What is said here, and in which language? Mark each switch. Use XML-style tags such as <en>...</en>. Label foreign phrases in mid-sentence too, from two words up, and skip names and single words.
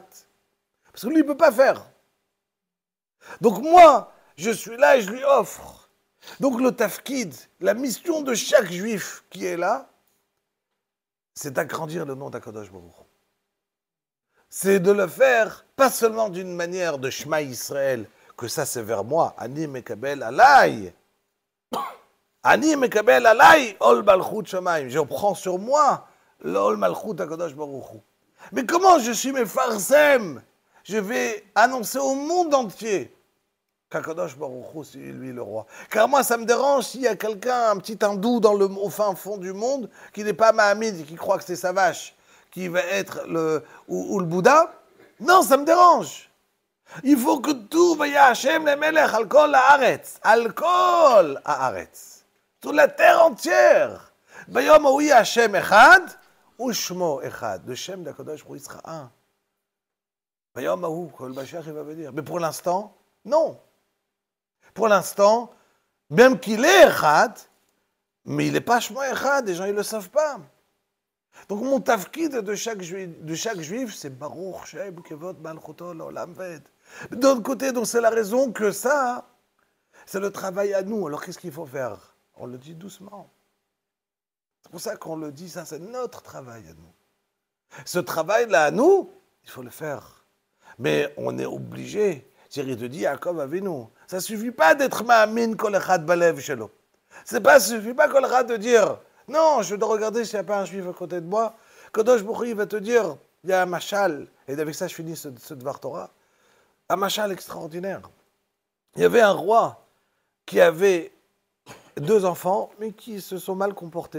<fr>Parce que lui, il ne peut pas faire. Donc moi, je suis là et je lui offre. Donc le tafkid, la mission de chaque juif qui est là, c'est d'agrandir le nom d'Akadosh Baruch Hu. C'est de le faire, pas seulement d'une manière de Shema Israël, que ça c'est vers moi,</fr> <he>אני מקבל עליי. אני מקבל עליי, עול מלכות שמיים.</he> <fr>Je prends sur moi l'</fr> <he>עול מלכות</he> <fr>d'Akadosh Baruch Hu. Mais comment je suis mefarsem? Je vais annoncer au monde entier qu'Akadosh Baruch Hu, c'est lui le roi. Car moi, ça me dérange s'il y a quelqu'un, un petit hindou au fin fond du monde, qui n'est pas Mahamid et qui croit que c'est sa vache, qui va être ou le Bouddha. Non, ça me dérange. Il faut que tout va</fr> <he>השם למלך, על כל הארץ, על כל הארץ.</he> <fr>Toute la terre entière.</fr> <he>ביום ההוא השם אחד, ושמו אחד.</he> <fr>Le Shem d'Akadosh Baruch Hu sera un.</fr> <he>ביום ההוא,</he> <fr>quand le Mashiach il va venir. Mais pour l'instant, non. Pour l'instant, même qu'il est Echad, mais il n'est pas</fr> <he>שמו אחד,</he> <fr>les gens ne le savent pas. Donc mon tafkid de chaque juif, c'est</fr> <he>ברוך שם כבוד מלכותו לעולם ועד.</he> <fr>D'un autre côté, donc c'est la raison que ça, c'est le travail à nous. Alors qu'est-ce qu'il faut faire? On le dit doucement. C'est pour ça qu'on le dit, ça c'est notre travail à nous. Ce travail-là à nous, il faut le faire. Mais on est obligé. Thierry te dit, Yaakov Avinu. Ça ne suffit pas d'être</fr> <he>מאמין כל אחד בלב שלו.</he> <fr>Ça ne suffit pas</fr> <he>כל אחד</he> <fr>de dire, non, je dois regarder s'il n'y a pas un juif à côté de moi. Kadosh Baruch Hu va te dire, il y a un machal, et avec ça je finis ce Dvar Torah, un machal extraordinaire. Il y avait un roi qui avait 2 enfants, mais qui se sont mal comportés.</fr>